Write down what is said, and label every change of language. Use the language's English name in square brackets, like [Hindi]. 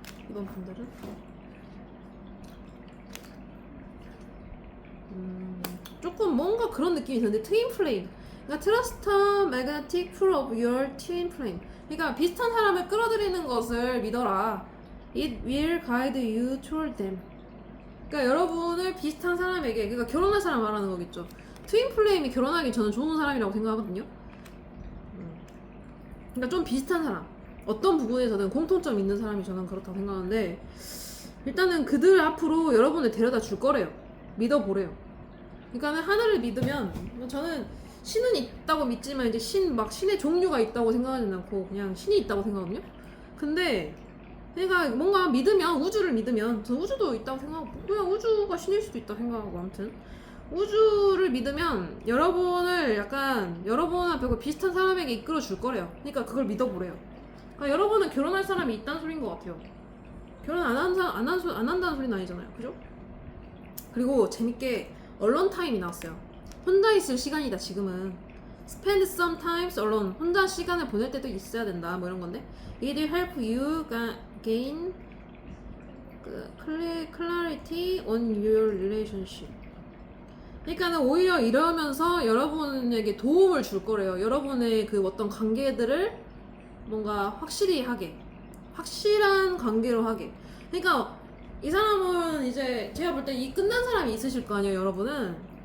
[Korean] 이번 분들은 조금 뭔가 그런 느낌이 드는데 트윈 플레임 그러니까 트러스트 매그네틱 풀 오브 your 트윈 플레임 그러니까 비슷한 사람을 끌어들이는 것을 믿어라. [English] It will guide you toward them. [Korean] 그러니까 여러분을 비슷한 사람에게 그러니까 결혼할 사람 말하는 거겠죠. 트윈 플레임이 결혼하기 저는 좋은 사람이라고 생각하거든요. 그러니까 좀 비슷한 사람 어떤 부분에서든 공통점 있는 사람이 저는 그렇다고 생각하는데 일단은 그들 앞으로 여러분을 데려다 줄 거래요. 믿어보래요. 그러니까 하나를 믿으면 저는 신은 있다고 믿지만 이제 신의 종류가 있다고 생각하지는 않고 그냥 신이 있다고 생각하거든요. 근데 그러니까 뭔가 믿으면 우주를 믿으면 저 우주도 있다고 생각하고 그냥 우주가 신일 수도 있다고 생각하고 아무튼 우주를 믿으면 여러분을 약간 여러분하고 비슷한 사람에게 이끌어 줄 거래요. 그러니까 그걸 믿어보래요. 그러니까 여러분은 결혼할 사람이 있다는 소리인 것 같아요. 결혼 안 한다는 소리는 아니잖아요. 그죠? 그리고 재밌게 alone time이 나왔어요. 혼자 있을 시간이다 지금은. [English] Spend some time alone. [Korean] 혼자 시간을 보낼 때도 있어야 된다. 뭐 이런 건데. [English] It will help you gain clarity on your relationship. [Korean] 그러니까는 오히려 이러면서 여러분에게 도움을 줄 거래요. 여러분의 그 어떤 관계들을 뭔가 확실히 하게. 확실한 관계로 하게. 그러니까 이 사람은 이제 제가 볼 때 이 끝난 사람이 있으실 거 아니에요, 여러분은.